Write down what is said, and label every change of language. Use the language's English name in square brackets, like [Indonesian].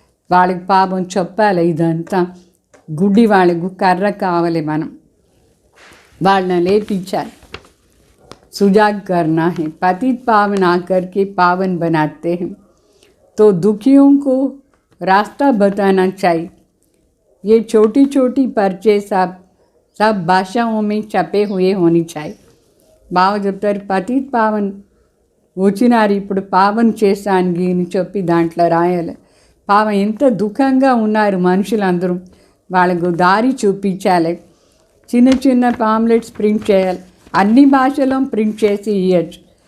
[Telugu] వాళ్ళకి పాపం చెప్పాలి, ఇదంతా గుడ్డి వాళ్ళకు కర్ర కావాలి, మనం వాళ్ళని లేపించాలి. [Hindi] सुजाग करना है, पतित पावन आकर के पावन बनाते हैं, तो दुखियों को रास्ता बताना चाहिए. ये छोटी छोटी पर्चे सब भाषाओं में छपे हुए होनी चाहिए. [Telugu] బాగా చెప్తారు, పతిత్ పావన్ వచ్చినారు ఇప్పుడు పావన్ చేశానికి అని చెప్పి దాంట్లో రాయాలి. పాపం ఎంత దుఃఖంగా ఉన్నారు మనుషులందరూ, వాళ్ళకు దారి చూపించాలి. చిన్న చిన్న పాంప్లెట్స్ ప్రింట్ చేయాలి, అన్ని భాషలో ప్రింట్ చేసి ఇవ్వచ్చు.